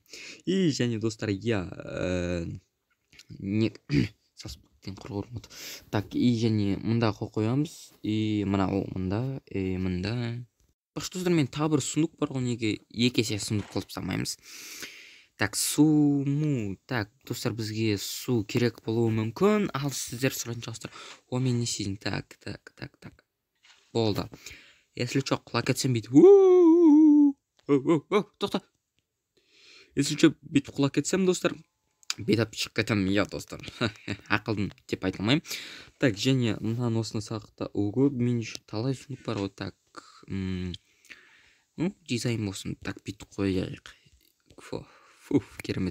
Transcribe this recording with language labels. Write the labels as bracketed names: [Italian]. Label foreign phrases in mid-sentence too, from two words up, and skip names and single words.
[Kazakh] И және достар, так, и және мында қойамыз, и мында бақшы мен тағы бір сундук бар ғой, неге екі есе сундук қылып тастамаймыз. Так, так, достар, бізге су керек болуы мүмкін, ал сіздер сұрайтын шығарсыздар, о мен не істейін, так, болды. [Russian] Если что, [Kazakh] құлап кетсем бүйтіп, тоқта. [Russian] Если что, [Kazakh] бүйтіп құлап кетсем, достар, бетап шығып кетемін, достар. Ақылдым деп айта алмаймын. Так, және мынаны осыны сақта. Ого, мен еще талай сундук бар ғой. Так, дизайн болсын. Так, бүйтіп қояйық. Керемет.